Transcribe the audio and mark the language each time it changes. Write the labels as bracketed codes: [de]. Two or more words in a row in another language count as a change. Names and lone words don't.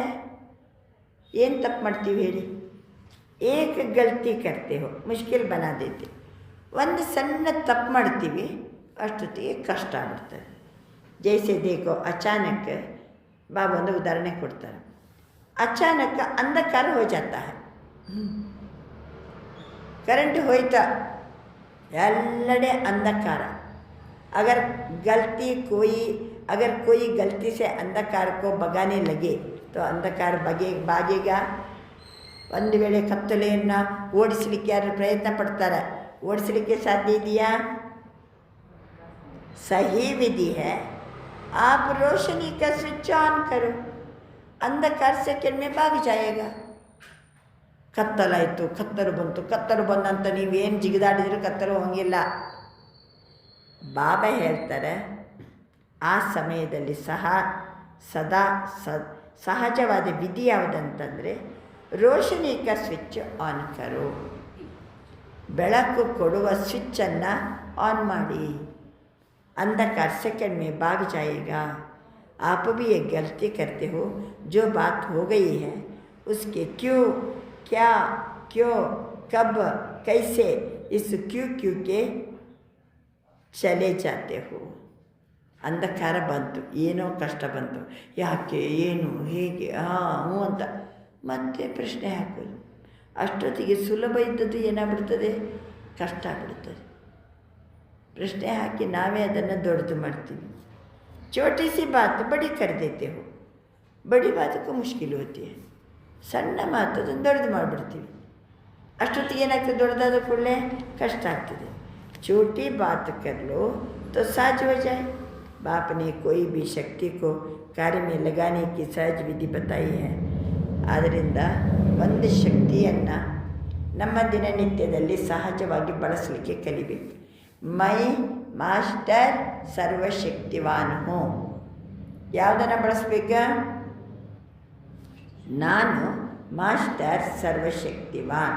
[kn] ಏನು ತಪ್ಪು ಮಾಡ್ತೀವಿ ಹೇಳಿ? [hi] एक गलती करते हो, मुश्किल बना देते. [kn] ಒಂದು ಸಣ್ಣ ತಪ್ಪು ಮಾಡ್ತೀವಿ, ಅಷ್ಟೊತ್ತಿಗೆ ಕಷ್ಟ ಆಗ್ಬಿಡ್ತದೆ. [hi] जैसे देखो अचानक [kn] ಬಾಬಾ ಒಂದು ಉದಾಹರಣೆ ಕೊಡ್ತಾರೆ. [hi] अचानक अंधकार हो जाता है, करंट होता ಎಲ್ಲೆಡೆ अंधकार. अगर कोई गलती से अंधकार को भगाने लगे तो अंधकार भागेगा. [kn] ಒಂದು ವೇಳೆ ಕತ್ತಲೆಯನ್ನು ಓಡಿಸಲಿಕ್ಕೆ ಯಾರು ಪ್ರಯತ್ನ ಪಡ್ತಾರೆ, ಓಡಿಸಲಿಕ್ಕೆ ಸಾಧ್ಯ ಇದೆಯಾ? [hi] सही विधि है, आप रोशनी का स्विच ऑन करो, अंधकार सेकेंड में भाग जाएगा. [kn] ಕತ್ತಲಾಯಿತು, ಕತ್ತಲು ಬಂದಂತ ನೀವೇನು ಜಿಗಿದಾಡಿದ್ರು ಕತ್ತಲು ಹೋಗಿಲ್ಲ. ಬಾಬಾ ಹೇಳ್ತಾರೆ, ಆ ಸಮಯದಲ್ಲಿ ಸದಾ ಸಹಜವಾದ ವಿಧಿ ಯಾವುದಂತಂದರೆ [hi] रोशनी का स्विच ऑन करो, [kn] ಬೆಳಕು ಕೊಡುವ ಸ್ವಿಚ್ಚನ್ನು ಆನ್ ಮಾಡಿ. [hi] अंधकार सेकंड में भाग जाएगा. आप भी एक गलती करते हो, जो बात हो गई है उसके क्यों, क्या, क्यों, कब, कैसे, इस क्यों के चले जाते हो. [kn] अंधकार ಬಂತು, ಏನೋ ಕಷ್ಟ ಬಂತು, ಯಾಕೆ, ಏನು, ಹೇಗೆ, ಹ್ಞೂ ಅಂತ ಮತ್ತೆ ಪ್ರಶ್ನೆ ಹಾಕೋದು. ಅಷ್ಟೊತ್ತಿಗೆ ಸುಲಭ ಇದ್ದದ್ದು ಏನಾಗ್ಬಿಡ್ತದೆ, ಕಷ್ಟ ಆಗ್ಬಿಡ್ತದೆ. ಪ್ರಶ್ನೆ ಹಾಕಿ ನಾವೇ ಅದನ್ನು ದೊಡ್ಡದು ಮಾಡ್ತೀವಿ. [hi] छोटी सी बात बड़ी कर देते हो, बड़ी बात को मुश्किल होती है. [kn] ಸಣ್ಣ ಮಾತು ಅದನ್ನು ದೊಡ್ಡದು ಮಾಡಿಬಿಡ್ತೀವಿ. ಅಷ್ಟೊತ್ತಿಗೆ ಏನಾಗ್ತದೆ, ದೊಡ್ಡದಾದ ಕೂಡಲೇ ಕಷ್ಟ ಆಗ್ತದೆ. [hi] छोटी बात कर लो तो सहज हो जाए. बाप ने कोई भी शक्ति को कार्य में लगाने की सहज विधि बताई है. [kn] ಆದ್ದರಿಂದ ಒಂದು ಶಕ್ತಿಯನ್ನು ನಮ್ಮ ದಿನನಿತ್ಯದಲ್ಲಿ ಸಹಜವಾಗಿ ಬಳಸಲಿಕ್ಕೆ ಕಲಿಬೇಕು. [hi] मैं मास्टर सर्वशक्तिवान हो, [kn] ಯಾವುದನ್ನು ಬಳಸಬೇಕ? ನಾನು ಮಾಸ್ಟರ್ ಸರ್ವಶಕ್ತಿವಾನ್.